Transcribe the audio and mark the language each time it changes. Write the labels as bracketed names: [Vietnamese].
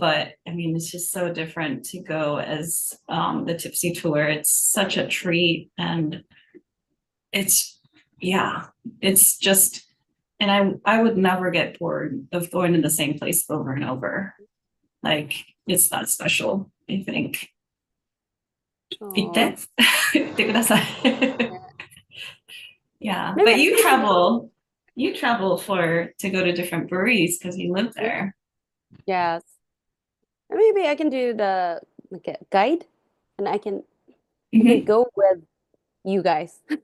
[English] But I mean, it's just so different to go as the Tipsy tour. It's such a treat. And it's, yeah, it's just, and I would never get bored of going to the same place over and over. Like, it's that special, I think. [Japanese] 行って行ってください。 [English] Yeah, but you travel to go to different breweries because you live there. Yes. Maybe I can do the like a guide and I can go with you guys.